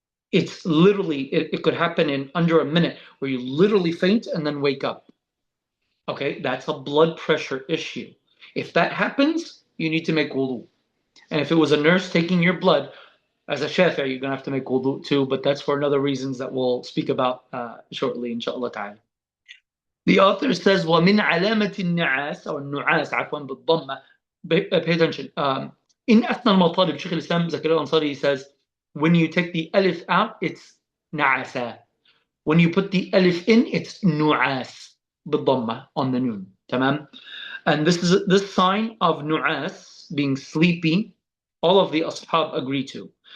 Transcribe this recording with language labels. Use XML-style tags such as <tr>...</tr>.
<en>It's literally, it could happen in under a minute where you literally faint and then wake up. Okay, that's a blood pressure issue. If that happens, you need to make wudu. And if it was a nurse taking your blood, as a Shafi'i, you're going to have to make wudu too, but that's for another reasons that we'll speak about shortly, inshallah ta'ala. The author says,</en> <ar>وَمِنْ عَلَامَةِ النَّعَاسِ أو النُّعَاسِ عفوا بالضمة.</ar> <en>Pay attention. In أثنى المطالب, Shaykh al-Islam Zakaria al-Ansari says, when you take the alif out, it's na'asa. When you put the alif in, it's nu'as بالضمة on the noon.</en> <ar>تمام?</ar> <en>And this sign of nu'as, being sleepy, all of the ashab agree to.</en>